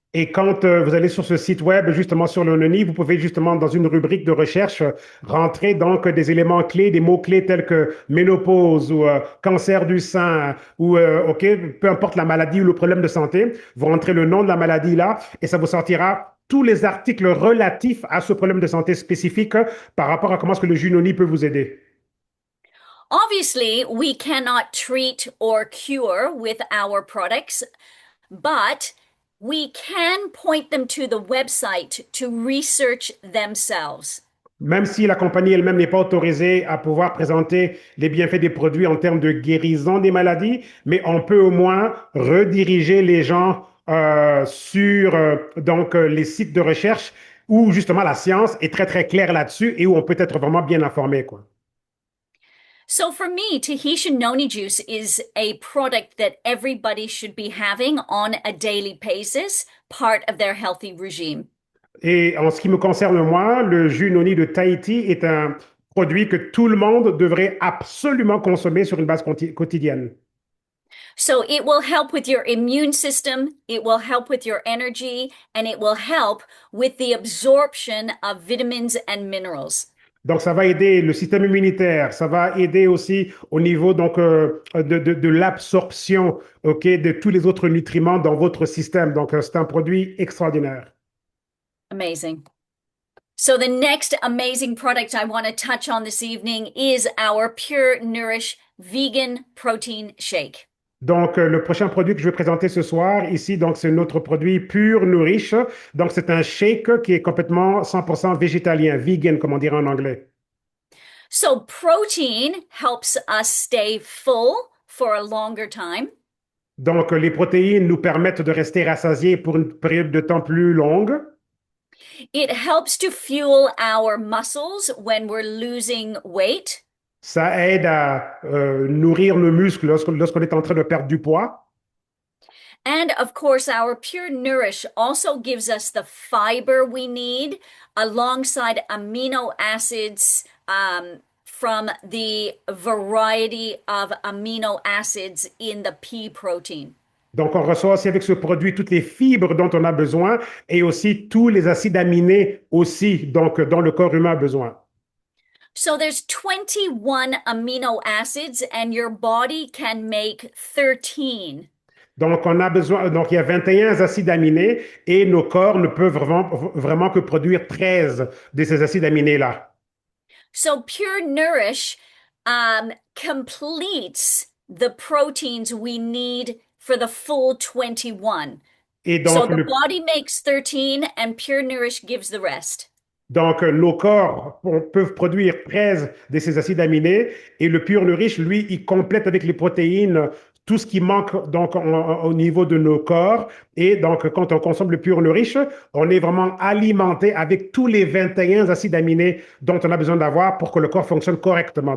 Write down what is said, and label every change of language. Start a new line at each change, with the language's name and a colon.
French: Et quand vous allez sur ce site web, justement sur le noni, vous pouvez justement dans une rubrique de recherche rentrer donc des éléments clés, des mots-clés tels que ménopause ou cancer du sein ou OK, peu importe la maladie ou le problème de santé, vous rentrez le nom de la maladie là et ça vous sortira tous les articles relatifs à ce problème de santé spécifique par rapport à comment est-ce que le jus noni peut vous aider.
English: Obviously, we cannot treat or cure with our products, but we can point them to the website to research themselves.
French: Même si la compagnie elle-même n'est pas autorisée à pouvoir présenter les bienfaits des produits en termes de guérison des maladies, mais on peut au moins rediriger les gens sur donc les sites de recherche où justement la science est très claire là-dessus et où on peut être vraiment bien informé, quoi.
English: So for me, Tahitian noni juice is a product that everybody should be having on a daily basis, part of their healthy regime.
French: Et en ce qui me concerne moi, le jus noni de Tahiti est un produit que tout le monde devrait absolument consommer sur une base quotidienne.
English: So it will help with your immune system, it will help with your energy, and it will help with the absorption of vitamins and minerals.
French: Donc, ça va aider le système immunitaire, ça va aider aussi au niveau donc, de l'absorption, ok, de tous les autres nutriments dans votre système. Donc, c'est un produit extraordinaire.
English: Amazing. So the next amazing product I want to touch on this evening is our Pure Nourish Vegan Protein Shake.
French: Donc, le prochain produit que je vais présenter ce soir, ici, donc, c'est notre produit Pure Nourish. Donc, c'est un shake qui est complètement 100% végétalien, vegan, comme on dirait en anglais.
English: So protein helps us stay full for a longer time.
French: Donc, les protéines nous permettent de rester rassasiés pour une période de temps plus longue.
English: It helps to fuel our muscles when we're losing weight.
French: Ça aide à nourrir nos muscles lorsqu'on est en train de perdre du poids.
English: And of course, our Pure Nourish also gives us the fiber we need alongside amino acids from the variety of amino acids in the pea protein.
French: Donc, on reçoit aussi avec ce produit toutes les fibres dont on a besoin et aussi tous les acides aminés aussi, donc, dont le corps humain a besoin.
English: So there's 21 amino acids and your body can make 13.
French: Donc, on a besoin, donc il y a 21 acides aminés et nos corps ne peuvent vraiment que produire 13 de ces acides aminés-là.
English: So Pure Nourish completes the proteins we need for the full 21.
French: Et
English: So
French: donc,
English: the body makes 13 and Pure Nourish gives the rest.
French: nos corps peuvent produire 13 de ces acides aminés et le Pure Nourish, lui, il complète avec les protéines tout ce qui manque donc au niveau de nos corps. Et donc, quand on consomme le Pure Nourish, on est vraiment alimenté avec tous les 21 acides aminés dont on a besoin d'avoir pour que le corps fonctionne correctement.